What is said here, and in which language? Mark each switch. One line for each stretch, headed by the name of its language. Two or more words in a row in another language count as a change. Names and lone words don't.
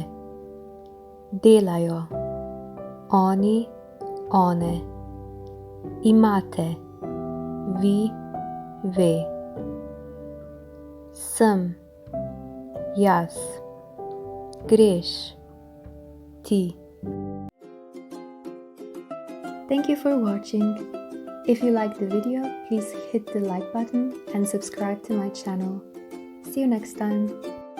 Slovenian: Delajo. Oni, one. Imate. Vi, ve. Sem, jaz. Greš, ti.
English: Thank you for watching. If you liked the video, please hit the like button and subscribe to my channel. See you next time.